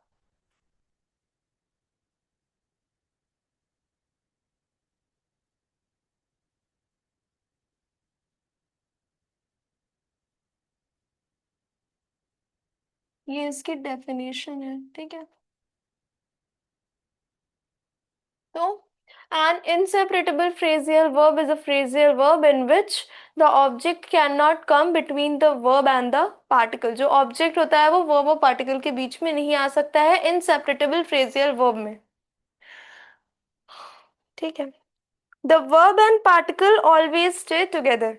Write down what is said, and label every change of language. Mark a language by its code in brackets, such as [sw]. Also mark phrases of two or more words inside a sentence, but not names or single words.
[hi] ये इसकी डेफिनेशन है, ठीक है। [en] तो an inseparable phrasal verb is a phrasal verb in which the object cannot come between the verb and the particle। [hi] जो ऑब्जेक्ट होता है वो verb और particle के बीच में नहीं आ सकता है [en] inseparable phrasal verb [hi] में, ठीक है। [en] The verb and particle always stay together।